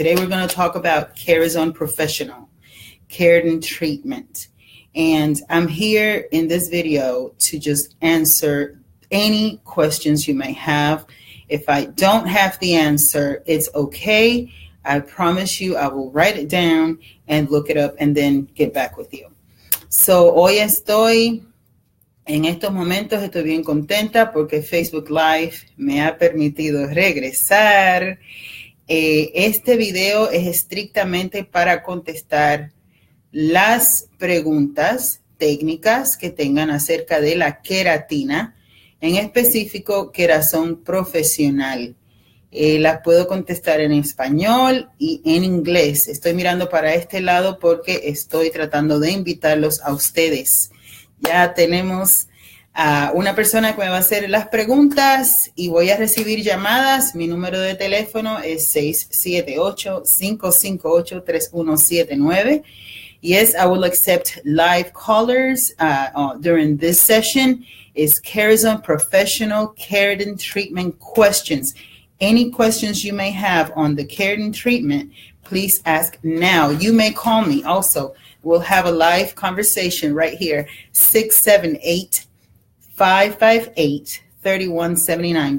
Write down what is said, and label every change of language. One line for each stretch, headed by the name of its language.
English: Today we're going to talk about Kerazon Professional, keratin treatment. And I'm here in this video to just answer any questions you may have. If I don't have the answer, it's okay. I promise you I will write it down and look it up and then get back with you.
Spanish: So hoy en estos momentos estoy bien contenta porque Facebook Live me ha permitido regresar. Este video es estrictamente para contestar las preguntas técnicas que tengan acerca de la queratina, en específico Kerazon Profesional. Las puedo contestar en español y en inglés. Estoy mirando para este lado porque estoy tratando de invitarlos a ustedes. Ya tenemos a una persona que me va a hacer las preguntas y voy a recibir llamadas. Mi número de teléfono es 678-558-3179.
English: Yes, I will accept live callers during this session. Is Kerazon Professional Keratin Treatment questions. Any questions you may have on the keratin treatment, please ask now. You may call me also. We'll have a live conversation right here, 678-558-3179.